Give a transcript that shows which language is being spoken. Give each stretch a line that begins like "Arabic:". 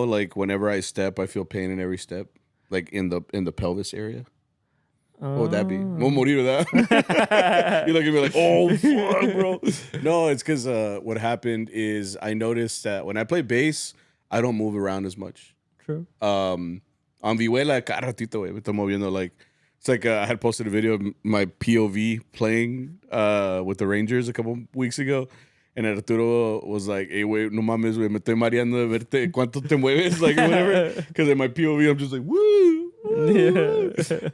English: Like whenever I step, I feel pain in every step, like in the pelvis area. What would that be? We'll morir with that. You're looking at me like, oh fuck, bro. No, it's because what happened is I noticed that when I play bass, I don't move around as much. True.
Spanish: On Vihuela, cada ratito, me estoy moviendo.
English: Like, it's like I had posted a video of my POV playing with the Rangers a couple weeks ago. And Arturo was like, hey,
Spanish: güey, no mames, güey, me estoy mareando de verte cuánto te mueves,
English: like, whatever. Because in my POV, I'm just like, woo, woo. Yeah.